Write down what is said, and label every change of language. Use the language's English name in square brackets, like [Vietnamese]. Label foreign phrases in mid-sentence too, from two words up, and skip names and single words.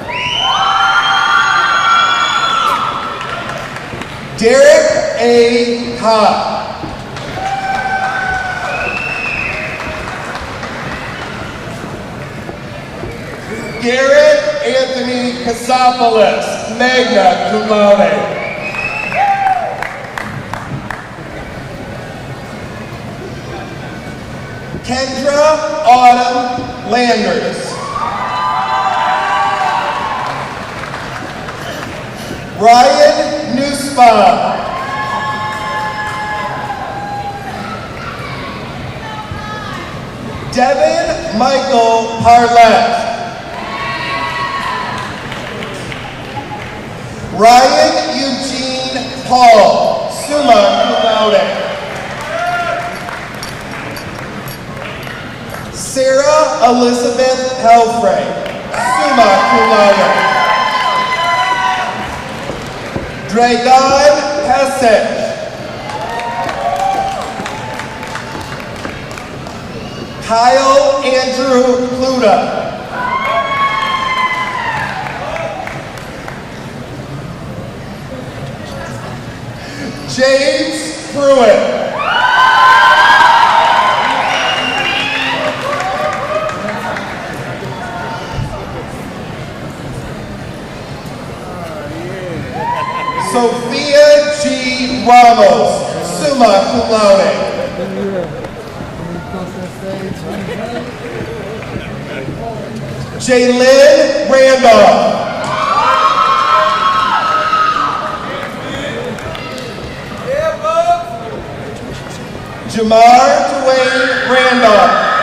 [English] Derek A. Cobb. Garrett Anthony Casopoulos, [Latin] magna cum laude. [English] Kendra Autumn Landers. Ryan Nussbaum. Devin Michael Parlett. Ryan Eugene Paul, [Latin] summa cum laude. [English] Sarah Elizabeth Helfrey, [Latin] summa cum laude. [English] Dragon Hesed. Kyle Andrew Pluta. James Pruitt. Sophia G. Ramos, [Latin] summa cum laude. Jaylyn Randolph. [English] Jamar Dwayne Randolph.